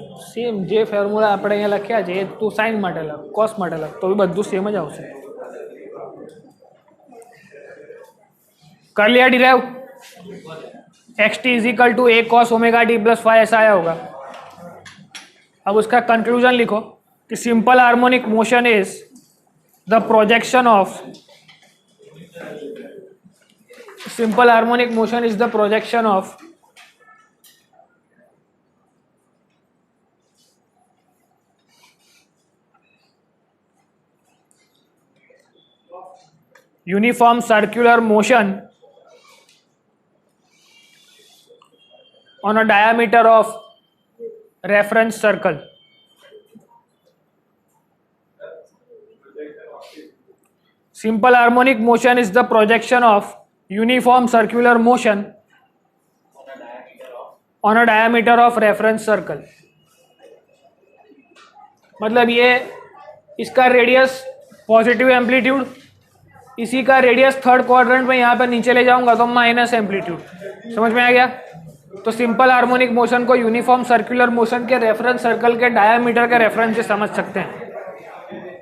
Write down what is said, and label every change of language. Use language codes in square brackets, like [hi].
[gu] Same જે formula આપણે અહીંયા લખ્યા છે એ તું સાઇન માટે લખ, કોસ માટે લખ, તો બી બધું સેમ જ આવશે। [hi] कर लिया derive, [en] x t is equal to a cos omega t plus 5 [hi] ऐसा आया होगा। अब उसका कंक्लूजन लिखो कि [en] Simple harmonic motion is the projection of, simple harmonic motion is the projection of uniform circular motion on a diameter of reference circle। Simple harmonic motion is the projection of uniform circular motion on a diameter of reference circle। [hi] मतलब ये इसका radius positive amplitude, इसी का radius third quadrant में यहाँ पर नीचे ले जाऊंगा तो माइनस एम्पलीट्यूड। समझ में आ गया। तो सिंपल हार्मोनिक मोशन को यूनिफॉर्म सर्कुलर मोशन के रेफरेंस सर्कल के डायमीटर के रेफरेंस से समझ सकते हैं।